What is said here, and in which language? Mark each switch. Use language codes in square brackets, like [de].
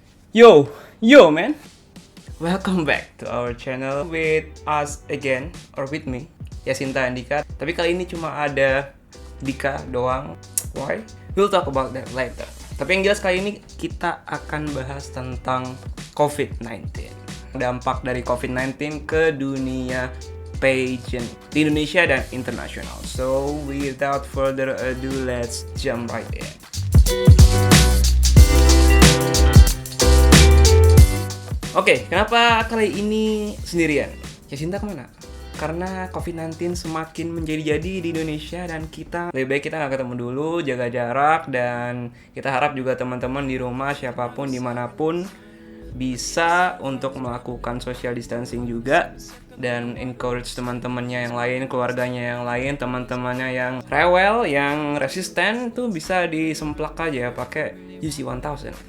[en] Yo man, welcome back to our channel with us again, or with me, Yasinta and Dika. [id] Tapi kali ini cuma ada Dika doang. [en] Why? We'll talk about that later. [id] Tapi yang jelas kali ini kita akan bahas tentang COVID-19. Dampak dari COVID-19 ke dunia pageant di Indonesia dan internasional. [en] So without further ado, let's jump right in. [id] Oke, kenapa kali ini sendirian? Yasinta kemana? Karena COVID-19 semakin menjadi-jadi di Indonesia dan kita lebih baik kita nggak ketemu dulu, jaga jarak, dan kita harap juga teman-teman di rumah, siapapun, dimanapun, bisa untuk melakukan social distancing juga dan encourage teman-temannya yang lain, keluarganya yang lain, teman-temannya yang rewel, yang resisten tuh bisa disemplak aja pakai UC 1000.